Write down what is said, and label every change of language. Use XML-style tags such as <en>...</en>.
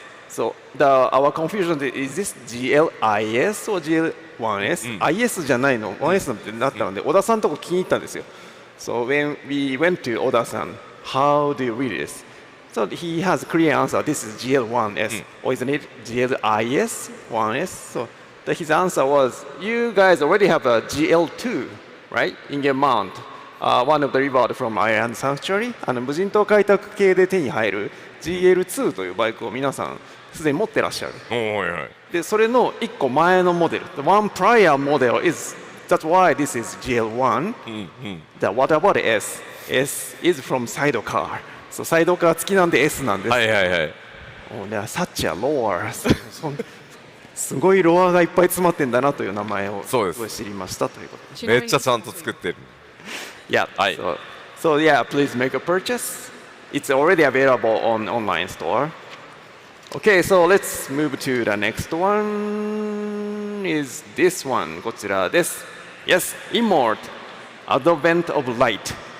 <en>So our confusion is this GL-IS or GL-IS、</en> <ja>IS じゃないの 1S ってなったので、小田さんのとこ気に入ったんですよ。</ja> <en>So when we went to 小田さん、How do you read this? So he has a clear answer. This is GL-1S. Or isn't it GL-IS? 1S? So his answer was, you guys already have a GL2, right? In your mount. One of the reward from Iron Sanctuary.</en> <ja>無人島開拓系で手に入る GL2 というバイクを皆さんすでに持ってらっしゃる。で、それの1個前のモデル。</ja> <en>The one prior model is, that's why this is GL1. What about S? S is from sidecar.</en> <ja>そうサイドカー付きなんで S なんです。はいはいはい。</ja> <en>Such a lore</en> <ja>すごいロアがいっぱい詰まってんだなという名前をすごい知りましたということです。めっちゃちゃんと作ってる。</ja> <en>Yeah. So yeah, please make a purchase. It's already available on online store. Okay, so let's move to the next one. Is this one?</en> <ja>こちらです。</ja> <en>Yes, Immort, Advent of Light.</en>